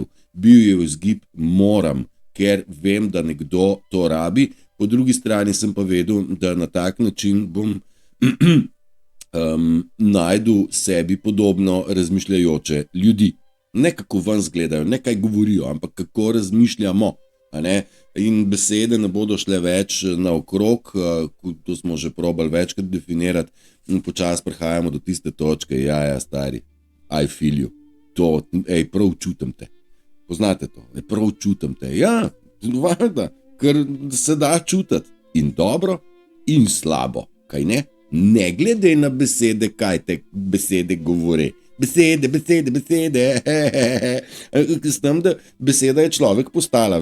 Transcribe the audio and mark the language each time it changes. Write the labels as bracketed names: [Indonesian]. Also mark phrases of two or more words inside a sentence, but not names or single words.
[Slovenian] Bil je vzgib moram, ker vem, da nekdo to rabi, po drugi strani sem pa vedel, da na tak način bom najdu sebi podobno razmišljajoče ljudi. Ne kako ven zgledajo, ne kaj govorijo, ampak kako razmišljamo. A ne? In besede ne bodo šle več naokrog, to smo že probali večkrat definirati, in počasi prihajamo do tiste točke, ja, stari, [English] I feel you. [Slovenian] To, prav čutim te. Poznate to? Prav čutim te. Ja, valjda, ker se da čutiti. In dobro, in slabo. Kaj ne? Ne glede na besede, kaj te besede govore. Besede. S tem, da beseda je človek postala.